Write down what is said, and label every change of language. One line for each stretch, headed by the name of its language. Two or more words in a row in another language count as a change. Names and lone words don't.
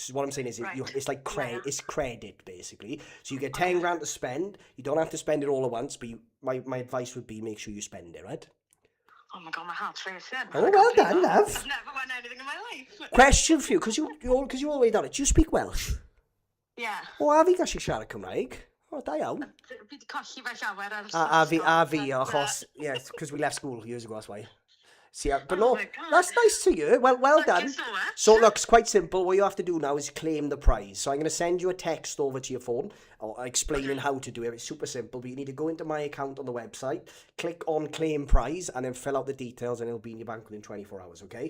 English: So what I'm saying is, it's like it's credit, basically. So you get 10 grand to spend. You don't have to spend it all at once, but my advice would be make sure you spend it, right? Oh my god, my heart's racing. Oh, well done, love. I've never won anything in my life. Question for you, because you're all the way down it. Do you speak Welsh? Yeah.
Welsh: O, a fi gallu siarad Cymraeg. O, da iawn. Fi 'di colli fe llawer ar A fi, achos,
English: yes, because we left school years ago, that's why. See, but Oh no, my God. that's nice to you. Well Thank done. you so much. So look, it's quite simple. What you have to do now is claim the prize. So I'm going to send you a text over to your phone, or explaining how to do it. It's super simple, but you need to go into my account on the website, click on claim prize, and then fill out the details, and it'll be in your bank within 24 hours, okay?